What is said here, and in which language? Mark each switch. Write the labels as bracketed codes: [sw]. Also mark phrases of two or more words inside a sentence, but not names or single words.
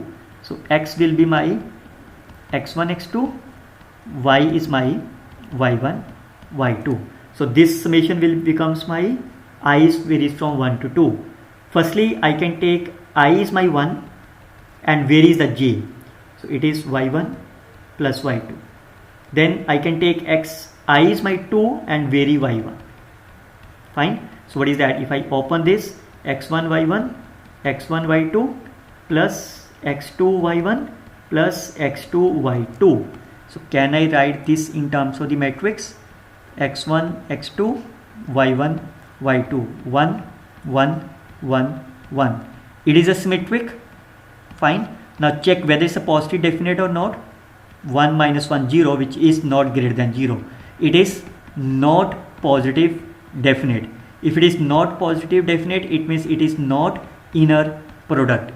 [en] So x will be my x1, x2, y is my y1, y2. So this summation will becomes my I is varies from 1 to 2. Firstly, I can take I is my 1 and where is the j? So it is y1 plus y2. Then I can take x, I is my 2 and vary y1. Fine. So what is that? If I open this, x1 y1, x1 y2 plus x2 y1 plus x2 y2. So can I write this in terms of the matrix? x1 x2 y1 y2, 1 1 1 1. It is a symmetric. Fine. Now check whether it's a positive definite or not. 1 minus 1 0, which is not greater than 0. It is not positive definite. If it is not positive definite, it means it is not inner product.